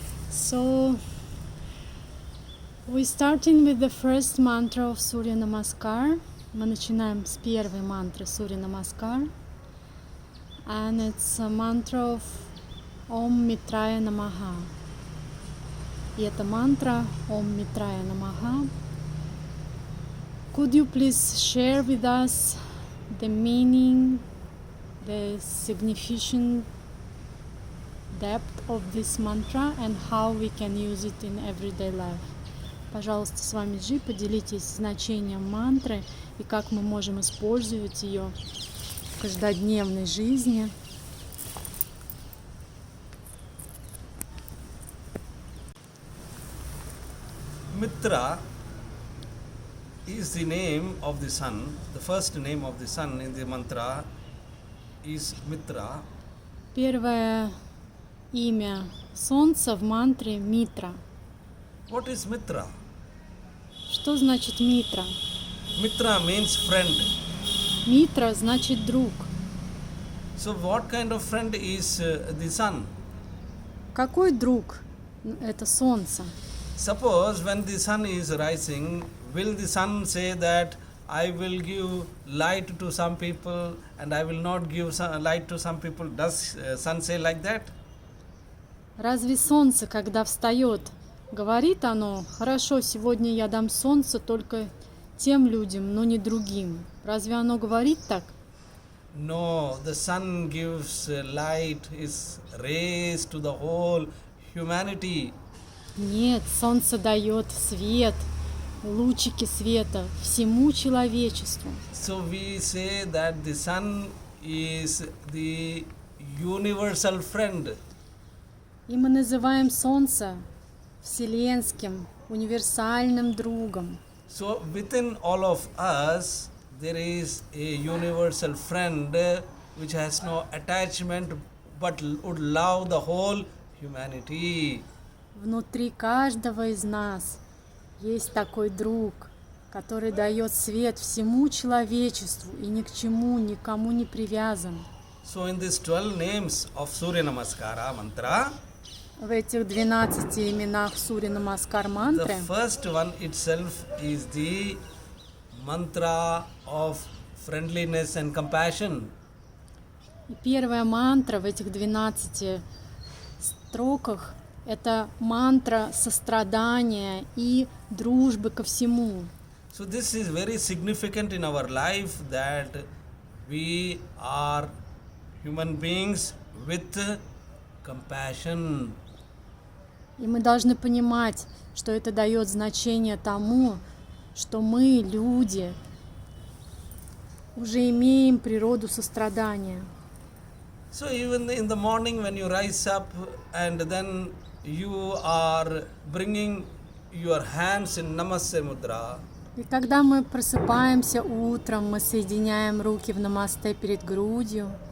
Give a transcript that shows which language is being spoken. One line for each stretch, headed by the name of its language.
English: So, we're starting with the first mantra of Surya Namaskar.
Russian: Мы начинаем с первой мантры Surya Namaskar.
English: And it's a mantra of Om Mitraya Namaha.
Russian: И это мантра Om Mitraya Namaha.
English: Could you please share with us the meaning, the significant depth of this mantra and how we can use it in everyday life?
Russian: Пожалуйста, с вами Джи, поделитесь значением мантры и как мы можем использовать ее в каждодневной жизни.
English: Mitra is the name of the sun. The first name of the sun in the mantra is Mitra.
Russian: Первое имя Солнца в мантре Митра.
English: What is Mitra?
Russian: Что значит Митра?
English: Mitra means friend.
Russian: Митра значит друг.
English: So, what kind of friend is the sun?
Russian: Какой друг? Это Солнце.
English: Suppose when the sun is rising, will the sun say that I will give light to some people and I will not give light to some people? Does sun say like that?
Russian: Разве Солнце, когда встает, говорит оно: хорошо, сегодня я дам Солнце только тем людям, но не другим? Разве оно говорит так?
English: No, the sun gives light, his rays to the whole humanity.
Russian: Нет, Солнце дает свет, лучики света всему человечеству.
English: So we say that the sun is the universal friend.
Russian: И мы называем Солнце вселенским, универсальным другом.
English: So within all of us, there is a universal friend which has no attachment but would love the whole humanity.
Russian: Внутри каждого из нас есть такой друг, который дает свет всему человечеству и ни к чему, никому не привязан.
English: So in these 12 names of Surya Namaskara mantra,
Russian: В этих 12 именах Сурья Намаскар
English: the
Russian: мантры
English: first one itself is the mantra of friendliness and compassion.
Russian: и первая мантра в этих 12 строках — это мантра сострадания и дружбы ко всему.
English: So this is very significant in our life that we are human beings with compassion.
Russian: И мы должны понимать, что это дает значение тому, что мы, люди, уже имеем природу сострадания.
English: So even in the morning when you rise up and then you are bringing your hands in Namaste Mudra,
Russian: И когда мы просыпаемся утром, мы соединяем руки в намасте перед грудью.